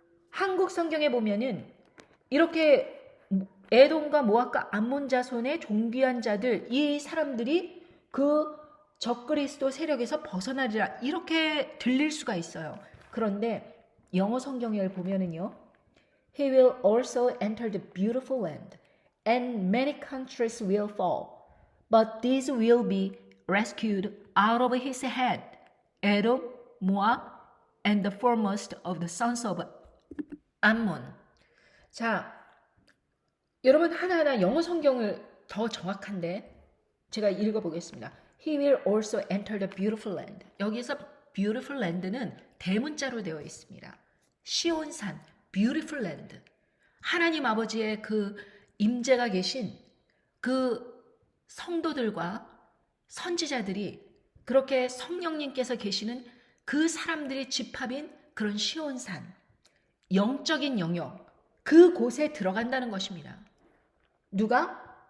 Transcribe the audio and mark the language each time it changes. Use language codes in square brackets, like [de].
[ko] 한국 성경에 보면은 이렇게 에돔과 모압과 암몬 자손의 존귀한 자들 이 사람들이 그 적그리스도 세력에서 벗어나리라 이렇게 들릴 수가 있어요. 그런데 영어 성경을 보면은요. [en] He will also enter the beautiful land, and many countries will fall, but these will be rescued out of his hand, Edom, Moab, and the foremost of the sons of Ammon. [ko] 자, 여러분 하나하나 영어 성경을 더 정확한데 제가 읽어보겠습니다. [en] He will also enter the beautiful land. [ko] 여기서 beautiful land는 대문자로 되어 있습니다. 시온산, beautiful land. 하나님 아버지의 그 임재가 계신 그 성도들과 선지자들이 그렇게 성령님께서 계시는 그 사람들의 집합인 그런 시온산, 영적인 영역, 그곳에 들어간다는 것입니다. 누가?